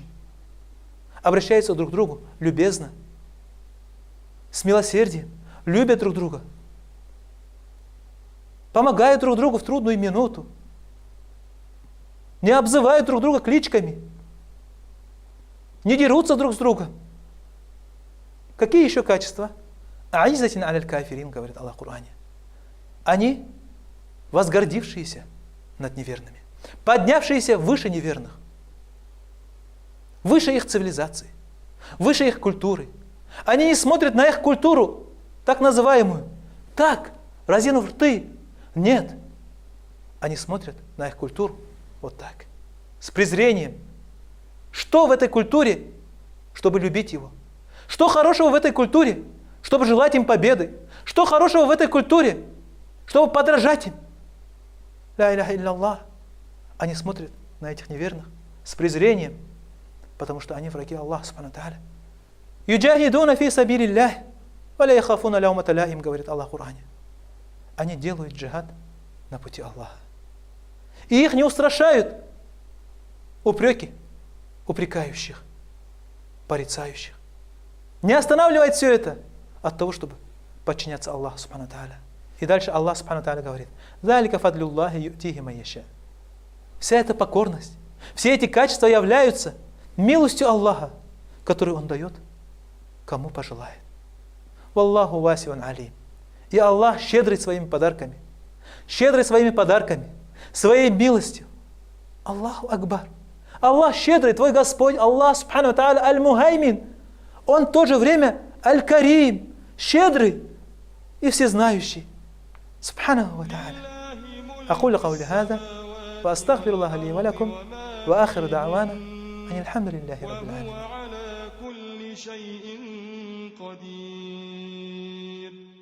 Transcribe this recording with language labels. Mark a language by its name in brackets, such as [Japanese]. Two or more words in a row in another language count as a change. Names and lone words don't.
[Russian] Обращаются друг к другу любезно, с милосердием, любят друг друга, помогают друг другу в трудную минуту, не обзывают друг друга кличками, не дерутся друг с другом. Какие еще качества? [Arabic] «أعزة على الكافرين», [Russian] говорит Аллах в Коране. Они возгордившиеся над неверными, поднявшиеся выше неверных, выше их цивилизации, выше их культуры. Они не смотрят на их культуру, так называемую, так, разинув рты. Нет. Они смотрят на их культуру вот так, с презрением. Что в этой культуре, чтобы любить его? Что хорошего в этой культуре, чтобы желать им победы? Что хорошего в этой культуре, чтобы подражать им? [Arabic] لا إله إلا الله. [Russian] Они смотрят на этих неверных с презрением, потому что они враги Аллаха, [Arabic] سبحانه تعالى. «يجاهدون في سبيل الله ولا يخافون لومة لائم», [Russian] говорит Аллах в Коране. Они делают джихад на пути Аллаха. И их не устрашают упреки упрекающих, порицающих. Не останавливает все это от того, чтобы подчиняться Аллаху, [Arabic] سبحانه تعالى. [Russian] И дальше Аллах, [Arabic] سبحانه تعالى, [Russian] говорит: [Arabic] «ذلك فضل الله يؤتيه من يشاء». [Russian] Вся эта покорность, все эти качества являются милостью Аллаха, которую Он дает, кому пожелает. [Arabic] والله واسع عليم. [Russian] И Аллах щедрый своими подарками, своей милостью. [Arabic] الله أكبر. [Russian] Аллах щедрый, твой Господь, Аллах, [Arabic] سبحانه تعالى, [Russian] аль-Мухаймин. Он в то же время аль-Карим, щедрый и всезнающий. [Arabic] سبحانه وتعالى. أقول قولي هذا وأستغفر الله لي ولكم وآخر دعوانا أن الحمد لله رب العالمين.